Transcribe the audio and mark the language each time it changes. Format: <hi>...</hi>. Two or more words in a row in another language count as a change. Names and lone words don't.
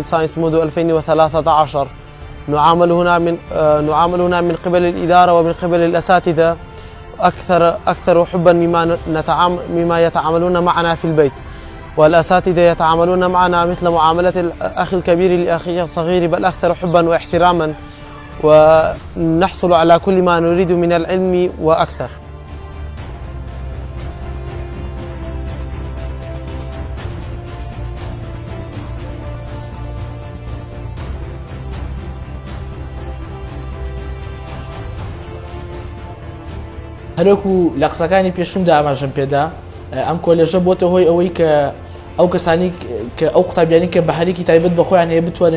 <ar>ساينس منذ 2013 نعامل هنا من قبل الإدارة ومن قبل الأساتذة أكثر حبا مما يتعاملون معنا في البيت والأساتذة يتعاملون معنا مثل معاملة الأخ الكبير لأخيه الصغير بل أكثر حبا واحتراما ونحصل على كل ما نريد من العلم وأكثر.</ar> <ckb>هەرۆکو لە قسەکانی پێشمدا ئاماژەم پێدا ئەم کۆلێژە بۆتە هۆی ئەوەی کە ئەو کەسانی کە ئەو قوتابیانی کە بەهەرێکی تایبەت بەخۆیان هەیە بتوانن</ckb>